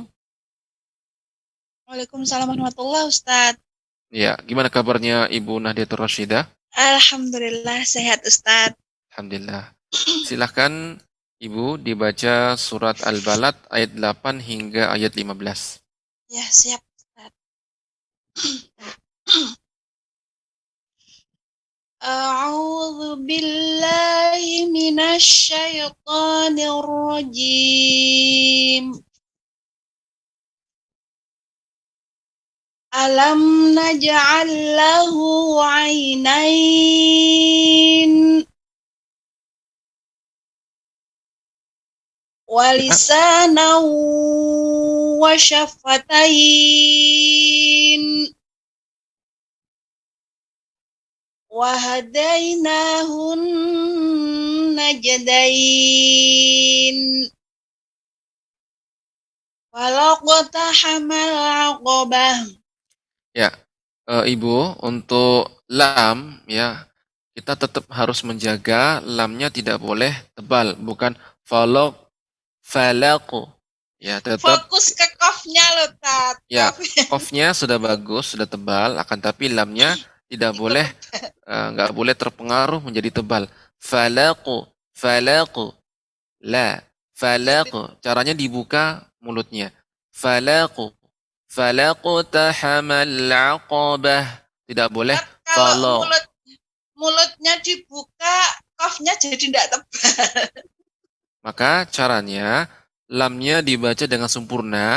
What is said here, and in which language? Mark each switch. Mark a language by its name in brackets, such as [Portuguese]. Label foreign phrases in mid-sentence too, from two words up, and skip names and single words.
[Arabic] وعليكم السلام ورحمة الله أستاذ. [Indonesian] Ya, gimana kabarnya Ibu Nahdiatur Rasyidah? Alhamdulillah sehat Ustadz. Alhamdulillah. Silahkan Ibu dibaca surat Al-Balad ayat 8 hingga ayat 15. Ya, siap Ustadz. [Arabic] أعوذ بالله من الشيطان الرجيم. ألم نجعل له عينين ولسانا وشفتين وهديناه النجدين فلا اقتحم العقبة. [Indonesian] Ya, Ibu, untuk lam, ya, kita tetap harus menjaga lamnya tidak boleh tebal, bukan [Arabic] فلق، فلقُ. [Indonesian] Ya, tetap. Fokus ke kofnya loh, Tat. Ya, kofnya sudah bagus, sudah tebal, akan tapi lamnya tidak boleh, nggak boleh terpengaruh menjadi tebal. [Arabic] فلقُ، فلقُ، لا، فلقُ. [Indonesian] Caranya dibuka mulutnya. [Arabic] فلقُ، فلا اقتحم العقبة. [Indonesian] Tidak boleh Kalau falaq. mulutnya dibuka, kofnya jadi tidak tebal. Maka caranya lamnya dibaca dengan sempurna.